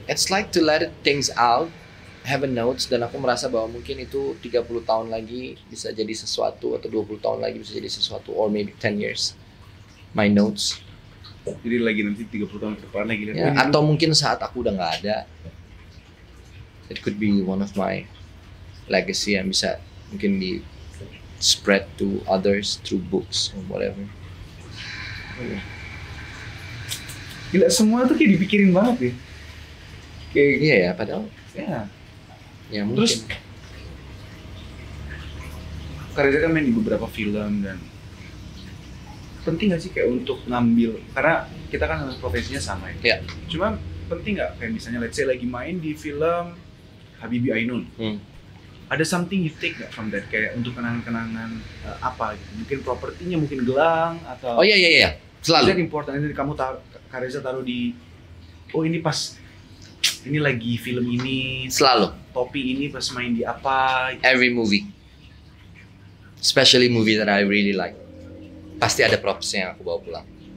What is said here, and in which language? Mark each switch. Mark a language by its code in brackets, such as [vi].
[en] It's like to let things out, have a notes, [id] dan aku merasa bahwa mungkin itu 30 tahun lagi bisa jadi sesuatu, atau 20 tahun lagi bisa jadi sesuatu, [en] or maybe 10 years. My notes. [id] Jadi lagi nanti 30 tahun ke depan lagi lihat. Ya, atau mungkin saat aku udah nggak ada. [en] It could be one of my legacy [id] yang bisa mungkin di [en] spread to others through books or whatever. [id] Gila, semua tuh kayak dipikirin banget ya. Kayak Iya ya, padahal ya. ya mungkin. Terus Kareza kan main di beberapa film dan penting gak sih kayak untuk ngambil, karena kita kan profesinya sama ya. Iya. Cuma penting gak kayak misalnya [en] let's say [id] lagi main di film Habibie Ainun. Ada [en] something you take [id] gak [en] from that [id] kayak untuk kenangan-kenangan apa gitu. Mungkin propertinya, mungkin gelang atau Oh iya. Selalu. Itu important. Jadi kamu Kareza taruh di ini pas ini lagi film ini, Selalu. topi ini pas main di apa. [en] Every movie. Especially movie that I really like. [id] Pasti ada propsnya yang aku bawa pulang.